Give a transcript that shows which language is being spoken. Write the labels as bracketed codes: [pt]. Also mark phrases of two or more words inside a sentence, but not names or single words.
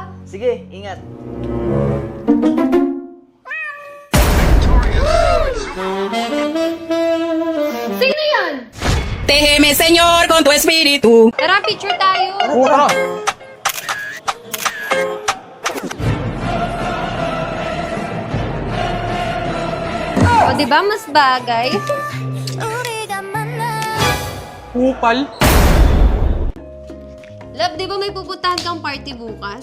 [tl] Sige, ingat. Sino yan? [es] Protégeme, Señor, con tu espíritu. [tl] Tara, picture tayo. O, diba mas bagay? Kupal? Love, di ba may pupuntahan kang party bukas?